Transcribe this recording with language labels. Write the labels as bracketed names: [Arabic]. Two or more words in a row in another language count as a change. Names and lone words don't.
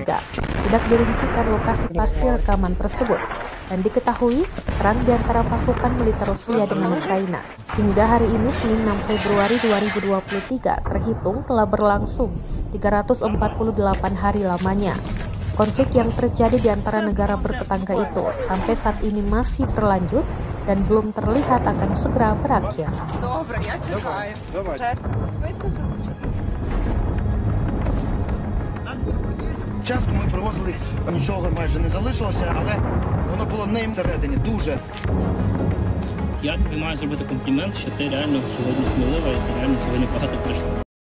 [Indonesian] Tidak dirincikan lokasi pasti rekaman tersebut, dan diketahui perang di antara pasukan militer Rusia dengan Ukraina hingga hari ini Senin 6 Februari 2023 terhitung telah berlangsung 348 hari lamanya. Konflik yang terjadi di antara negara bertetangga itu sampai saat ini masih berlanjut dan belum terlihat akan segera berakhir. [Ukrainian] Частку ми привозили, нічого майже не залишилося, але воно було ним всередині дуже. Я тобі маю зробити комплімент, що ти реально сьогодні смілива і ти реально сьогодні багато прийшла.